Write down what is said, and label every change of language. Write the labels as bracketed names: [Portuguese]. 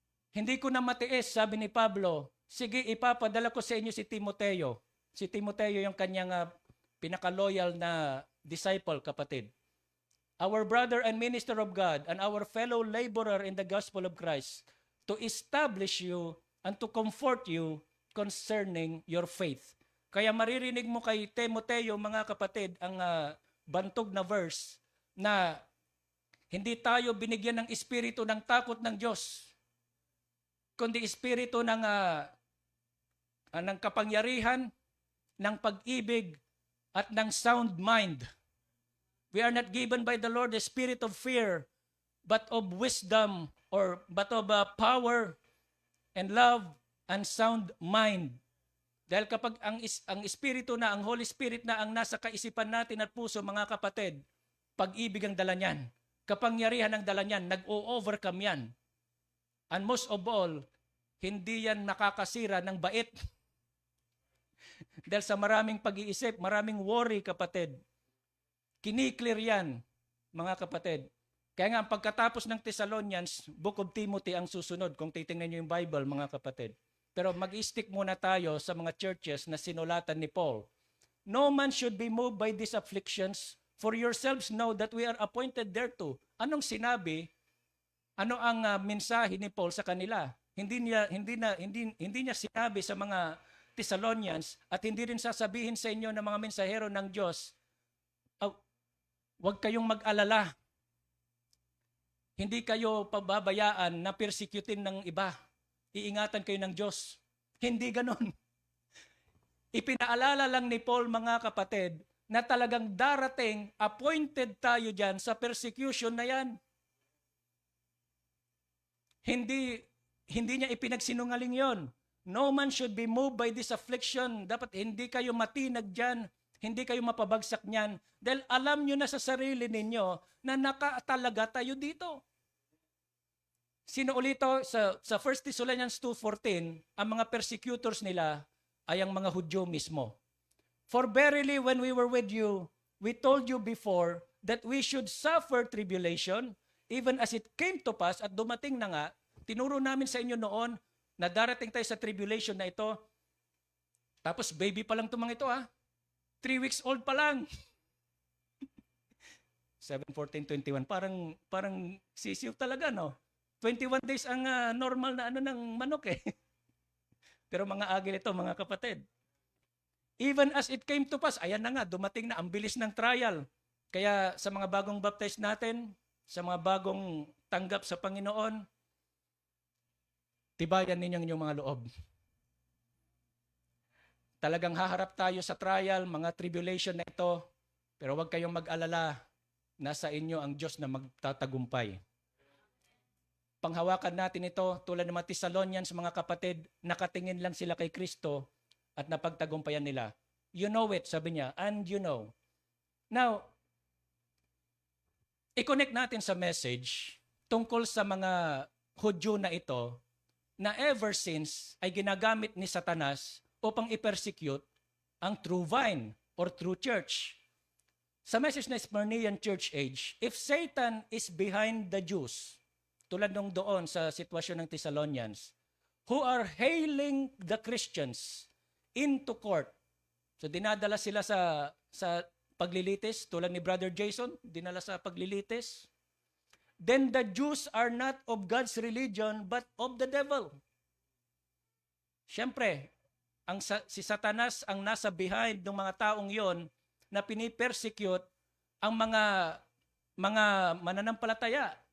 [Filipino] Hindi ko na matiis, sabi ni Pablo, sige, ipapadala ko sa inyo si Timoteo. Si Timoteo yung kanyang pinaka-loyal na disciple, kapatid. [English] Our brother and minister of God and our fellow laborer in the gospel of Christ, to establish you and to comfort you concerning your faith. [Filipino] Kaya maririnig mo kay Timoteo, mga kapatid, ang bantog na verse na hindi tayo binigyan ng espiritu ng takot ng Diyos, kundi espiritu ng kapangyarihan, ng pag-ibig, at ng sound mind. [English] We are not given by the Lord the spirit of fear, but of wisdom, but of power and love and sound mind. [Filipino] Dahil kapag ang espiritu na, ang Holy Spirit na ang nasa kaisipan natin at puso, mga kapatid, pag-ibig ang dala niyan, kapangyarihan ang dala niyan, nag-o-overcome yan. [English] And most of all, [Filipino] hindi yan nakakasira ng bait. Dahil sa maraming pag-iisip, maraming worry, kapatid, kiniklear yan, mga kapatid. Kaya nga, ang pagkatapos ng Thessalonians, Book of Timothy ang susunod, kung titingnan nyo yung Bible, mga kapatid. Pero mag-stick muna tayo sa mga churches na sinulatan ni Paul. [English] No man should be moved by these afflictions, for yourselves know that we are appointed thereto. [Filipino] Anong sinabi? Ano ang mensahe ni Paul sa kanila? Hindi niya sinabi sa mga Thessalonians at hindi rin sasabihin sa inyo ng mga mensahero ng Diyos, huwag kayong mag-alala. Hindi kayo pababayaan na persecutin ng iba. Iingatan kayo ng Diyos. Hindi ganon. Ipinaalala lang ni Paul, mga kapatid, na talagang darating, appointed tayo dyan sa persecution na yan. Hindi niya ipinagsinungaling yon. [English] No man should be moved by this affliction. [Filipino] Dapat hindi kayo matinag dyan. Hindi kayo mapabagsak niyan. Dahil alam nyo na sa sarili ninyo na nakatalaga tayo dito. Sino ulito sa 1 Thessalonians 2:14, ang mga persecutors nila ay ang mga Hudyo mismo. [English] For verily when we were with you, we told you before that we should suffer tribulation, even as it came to pass, [Filipino] at dumating na nga, tinuro namin sa inyo noon na darating tayo sa tribulation na ito. Tapos baby pa lang itong mga ito 3 weeks old pa lang. 7:14:21, parang sisiw talaga, no? 21 days ang normal na ng manok eh. Pero mga agil ito, mga kapatid. [English] Even as it came to pass, [Filipino] ayan na nga, dumating na ang bilis ng trial. Kaya sa mga bagong baptized natin, sa mga bagong tanggap sa Panginoon, tibayan ninyong inyong mga loob. Talagang haharap tayo sa trial, mga tribulation na ito, pero huwag kayong mag-alala, nasa inyo ang Diyos na magtatagumpay. Panghawakan natin ito, tulad ng mga Thessalonians, mga kapatid, nakatingin lang sila kay Kristo at napagtagumpayan nila. [English] You know it, [Filipino] sabi niya, [English] and you know. [Filipino] Now, i-connect natin sa message tungkol sa mga Hudyo na ito na ever since ay ginagamit ni Satanas upang i-persecute ang true vine or true church. Sa message na Smyrnaean Church Age, [English] if Satan is behind the Jews, [Filipino] tulad nung doon sa sitwasyon ng Thessalonians, [English] who are hailing the Christians into court. [Filipino] So dinadala sila sa paglilitis, tulad ni Brother Jason, dinala sa paglilitis. [English] Then the Jews are not of God's religion, but of the devil. [Filipino] Siyempre, si Satanas ang nasa behind ng mga taong yon na pinipersecute ang mga mananampalataya.